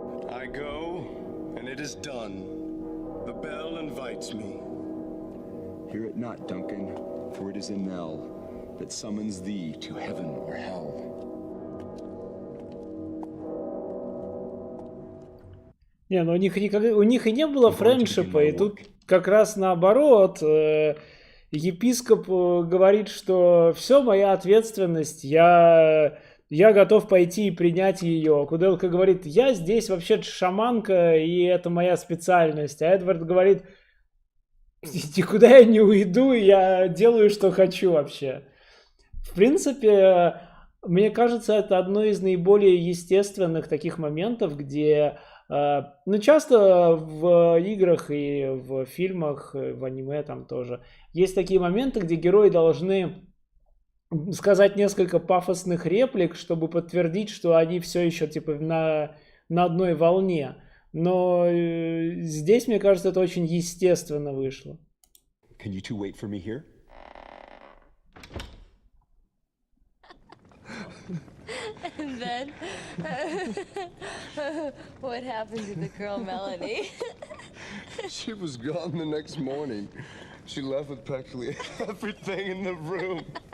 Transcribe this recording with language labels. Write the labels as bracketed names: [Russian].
[English] I go, and it is done. The bell invites me. Hear it not, Duncan, for it is a knell that summons thee to heaven or hell. [Russian] Не, ну у них и не было френдшипа, и тут как раз наоборот. Епископ говорит, что все, моя ответственность, я готов пойти и принять ее. Куделка говорит, я здесь вообще-то шаманка, и это моя специальность. А Эдвард говорит, никуда я не уйду, я делаю, что хочу вообще. В принципе, мне кажется, это одно из наиболее естественных таких моментов, где... Ну, часто в играх и в фильмах, в аниме там тоже есть такие моменты, где герои должны сказать несколько пафосных реплик, чтобы подтвердить, что они все еще типа на одной волне. Но здесь, мне кажется, это очень естественно вышло. [English] Can you two wait for me here? And then, what happened to the girl Melanie? She was gone the next morning. She left with practically everything in the room.